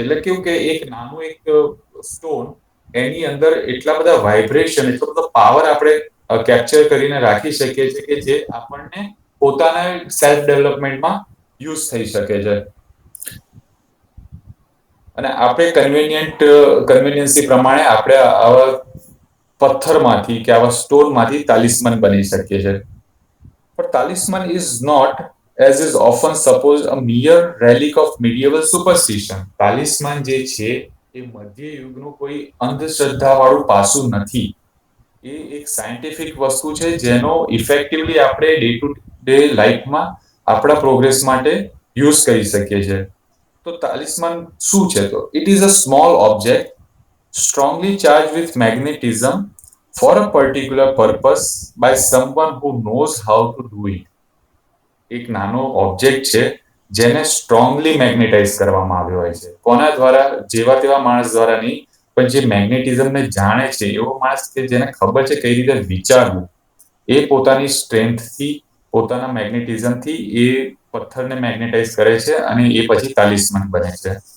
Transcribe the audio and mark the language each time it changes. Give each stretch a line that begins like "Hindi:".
Gujarati: એટલે કેવું કે એક નાનું એક સ્ટોન, એની અંદર એટલા બધા વાઇબ્રેશન, એટલો બધો પાવર આપણે કેપ્ચર કરીને રાખી શકીએ છીએ કે જે આપણને પોતાના સેલ્ફ ડેવલપમેન્ટમાં યુઝ થઈ શકે છે. અને આપણે કન્વીનિયન્સી પ્રમાણે આપણે આવા પથ્થરમાંથી કે આવા સ્ટોનમાંથી તાલિસ્માન બની શકીએ છીએ.
English: પણ talisman is not, as is often supposed, a mere relic of medieval superstition.
Gujarati: તાલિસ્માન જે છે એ મધ્ય યુગનું કોઈ અંધશ્રદ્ધાવાળું પાસું નથી. એ એક સાયન્ટિફિક વસ્તુ છે જેનો ઇફેક્ટિવલી આપણે ડે ટુ ડે લાઈફમાં આપણા પ્રોગ્રેસ માટે યુઝ કરી શકીએ છીએ. તો તાલિસ્માન શું છે?
English: તો it is a small object strongly charged with magnetism for a particular purpose by someone who knows how to do it.
Gujarati: એક નાનો ઓબ્જેક્ટ છે જેને સ્ટ્રોંગલી મેગ્નેટાઇઝ કરવામાં આવ્યો હોય છે. કોના દ્વારા? જેવા તેવા માણસ દ્વારા નહીં, પણ જે મેગ્નેટિઝમને જાણે છે એવો માણસ કે જેને ખબર છે કઈ રીતે વિચારવું. એ પોતાની સ્ટ્રેન્થથી, પોતાના મેગ્નેટિઝમથી એ પથ્થરને મેગ્નેટાઇઝ કરે છે અને એ પછી તાલિસ્માન બને છે.